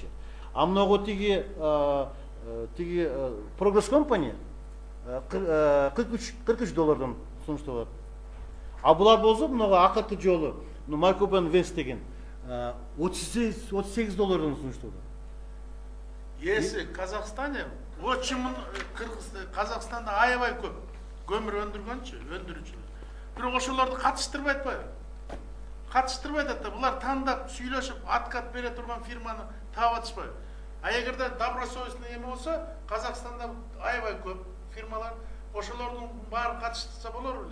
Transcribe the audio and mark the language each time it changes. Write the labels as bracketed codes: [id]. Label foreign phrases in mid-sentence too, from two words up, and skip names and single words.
[ky] А мынагу тиги Прогресс компания $43 сунуштап атат. А булар болсо мынагу акыркы жолу Маркобен Вест деген $38 сунуштап атат. [ru] Если в Казахстане, очень [ky] Казахстанда аябай көп көмір өндүрүүчүлөр. Бирок ошолорду катыштырбай атпайбы? Катыштырбай атат да, булар тандап сүйлөшүп откат бере турган фирманы таап атышпайбы? А эгерде добросовестный эме болсо, Казакстанда аябай көп фирмалар, ошолордун баарын катыштырса болор беле.